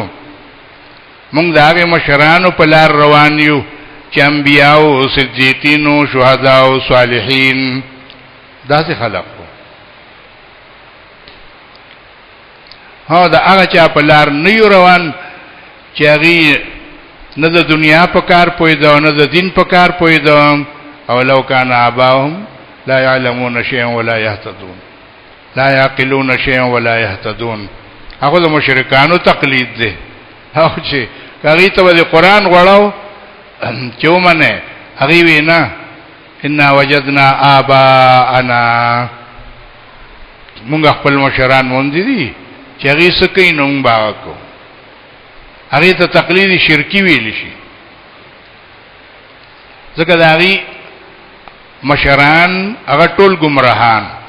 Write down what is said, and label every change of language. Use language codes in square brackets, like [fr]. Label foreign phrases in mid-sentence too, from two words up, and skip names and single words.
[ps] مونږ د هغه مشرانو په لار روان یو چې انبیاء، صدیقین، شهدا او صالحین داسې خلق. ها دا هغه چا په لار نه یو روان چې هغه نه د دنیا په کار پوهیده نه د دین په کار پوهیده. [ar] او لو کان آباهم لا يعلمون شيئا ولا يهتدون، لا يعقلون شيئا ولا يهتدون. [ps] هغه د مشرکانو تقلید دی. او چې هغه ته د قران غواړو چې ومنه، هغه وینا [ar] ان وجدنا آباءنا، [ps] موږ خپل مشران مونږ دي چې هغه سکه نوم باکو. هغه ته تقلید شرکی ویل شي، ځکه دا هغه مشران هغه ټول گمراهان.